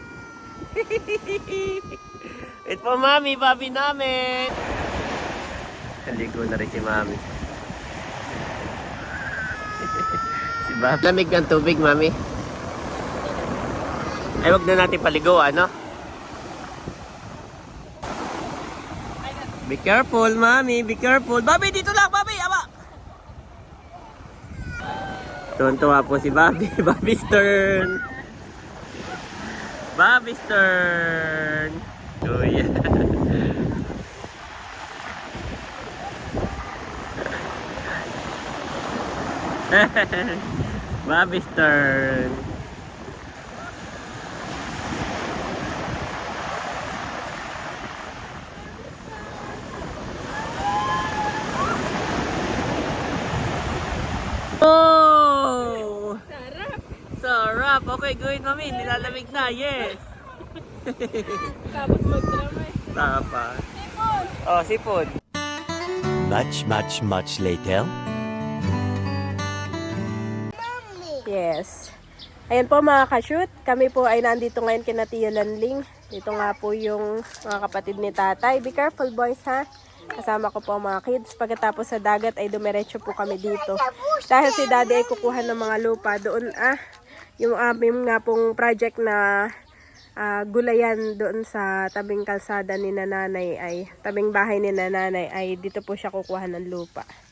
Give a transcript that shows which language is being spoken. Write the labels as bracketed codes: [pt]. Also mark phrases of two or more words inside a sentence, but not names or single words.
[tl] Wait po Mami, Bobby namin. Naligo na rin si Mami. Si Bobby. Lamig ng tubig, Mami. Ay, wag na natin paligo, ano? [en] Be careful, Mami. Be careful. Bobby, [tl] dito lang, Bobby. Aba! Tuwan-tuwa po si Bobby. [en] Bobby's turn. Bobby's turn. Oh, yeah. Bobby's turn. [tl] Oh! Sarap! Sarap! [en] Okay, go ahead, Mami. [tl] Nilalamig na. Yes! Tapos mag-drama eh. Tapa. Oh, sipon. [en] Much later. Yes. [tl] Ayan po mga ka-shoot. Kami po ay nandito ngayon kina Tia Lanling. Dito nga po yung mga kapatid ni tatay. [en] Be careful boys ha. [tl] Kasama ko po ang mga kids. Pagkatapos sa dagat ay dumiretso po kami dito. Dahil si daddy ay kukuha ng mga lupa doon yung aming nga pong project na gulayan doon sa tabing kalsada ni nanay ay tabing bahay ni nanay ay dito po siya kukuha ng lupa.